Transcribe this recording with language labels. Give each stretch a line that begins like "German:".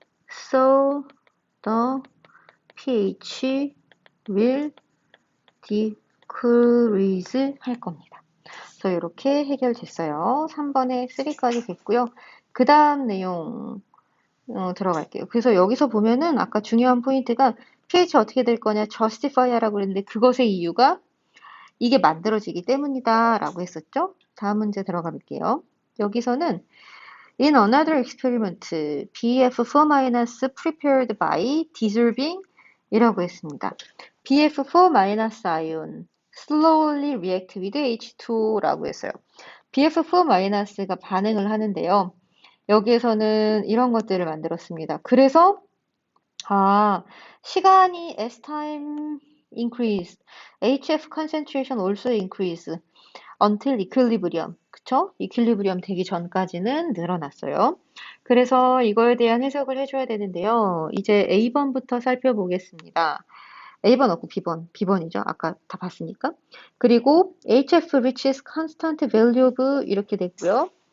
English: So the pH will decrease
Korean: 할 겁니다. 그래서 이렇게 해결됐어요. 3번에 3까지 됐고요. 그 다음 내용 들어갈게요. 그래서 여기서 보면은 아까 중요한 포인트가 pH 어떻게 될 거냐 justify 하라고 그랬는데 그것의 이유가 이게 만들어지기 때문이다 라고 했었죠. 다음 문제 들어가 볼게요. 여기서는
English: In another experiment, BF4- prepared by dissolving
Korean: 이라고 했습니다.
English: BF4- ion slowly react with H2라고
Korean: 했어요. BF4- 가 반응을 하는데요. 여기에서는 이런 것들을 만들었습니다. 그래서 시간이
English: as time increase, HF concentration also increase until equilibrium.
Korean: 그쵸? equilibrium 되기 전까지는 늘어났어요. 그래서 이거에 대한 해석을 해줘야 되는데요. 이제 A번부터 살펴보겠습니다. A번 없고 B번이죠. 아까 다 봤으니까. 그리고
English: HF reaches constant value of
Korean: 이렇게 됐고요.